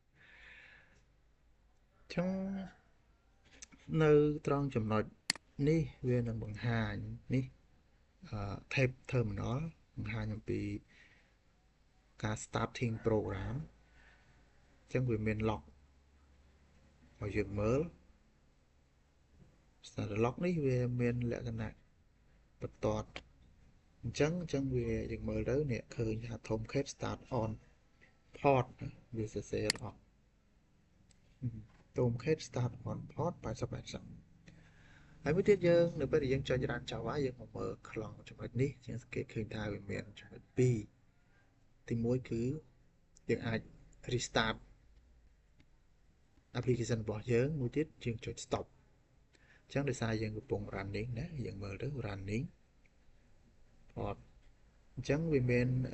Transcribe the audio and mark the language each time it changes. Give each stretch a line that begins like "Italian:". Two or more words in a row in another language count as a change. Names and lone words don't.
Khmer: អញ្ចឹងនៅត្រង់ចំណុចនេះវានឹងបង្ហាញនេះ
English: tab terminal
Khmer: បង្ហាញអំពីការ
English: starting program
Khmer: អញ្ចឹងវាមាន log ឲ្យយើងមើល
English: start log
Khmer: នេះវាមានលក្ខណៈបន្ទាត់អញ្ចឹងវាយើងមើលទៅអ្នកឃើញថា
English: Tomcat start on port
Khmer: វាសរសេរអត់
English: Tomcat start on port
Khmer: 80 ហើយមួយទៀតយើងនៅពេលដែលយើងចុច
English: run Java
Khmer: យើងមកមើលខ្លងចំណុចនេះយើងសង្កេតឃើញថាវាមានចំណុច2ទី1គឺយើងអាច
English: restart application
Khmer: របស់យើងមួយទៀតយើងចុច stop អញ្ចឹងដោយសារយើងកំពុង running ណាយើងមើលទៅ
English: running port
Khmer: អញ្ចឹងវាមាន